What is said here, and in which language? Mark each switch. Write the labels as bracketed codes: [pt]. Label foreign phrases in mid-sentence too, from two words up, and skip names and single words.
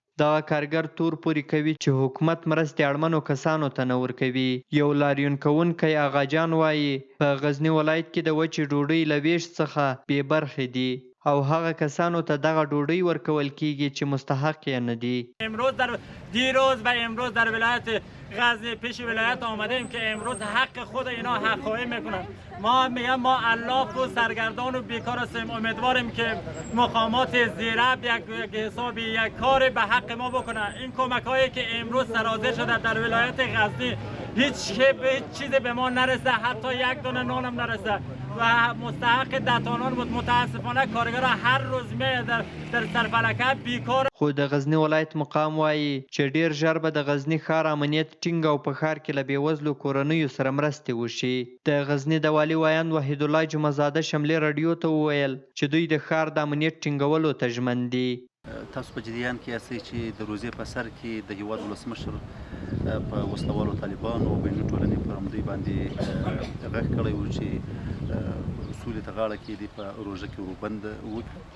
[ps] دغه کارګر تور پورې کوي چې حکومت مرستې اړمنو کسانو ته نه ورکوي. یو لاریون کوونکی آغاجان وایي په غزني ولایت کې د وچې ډوډۍ له ویش څخه بې برخې دي او هغه کسانو ته دغه ډوډۍ ورکول کیږي چې مستحق یې نه دي. [fa] دیروز و امروز در ولایت غزنی پیش ولایت آمدیم که امروز حق خود اینا حق خواهی میکنن. ما میگم ما الاف و سرگردان و بیکار هستیم. امیدواریم که مقامات زیرب یک حسابی یک کار به حق ما بکنن. این کمک هایی که امروز سرازیر شده در ولایت غزنی هیچ چیزی به ما نرسه، حتی یک دونه نان هم نرسه و مستحق دتانان بود. متاسفانه کارگرها هر روز در سرفلکه بیکار. [ps] خو د غزني ولایت مقام وایي چې ډیر ژر به د غزني ښار امنیت ټینګ او په ښار کې له بېوزلو کورنیو سره مرستې وشي. د غزني د والي وایند وحید الله جمعزاده شملې راډیو ته وویل چې دوی د ښار د امنیت ټینګولو ته ژمن دي. تاسو په جریان کې یاستئ چې د روزې په سر کې د هیواد ولسمشر په وسلوالو طالبانو او بیني ټولنې پر همدوی باندې غږ کړی و چې سولې ته غاړه کېږدي، په روژه کې وروبند وکړي.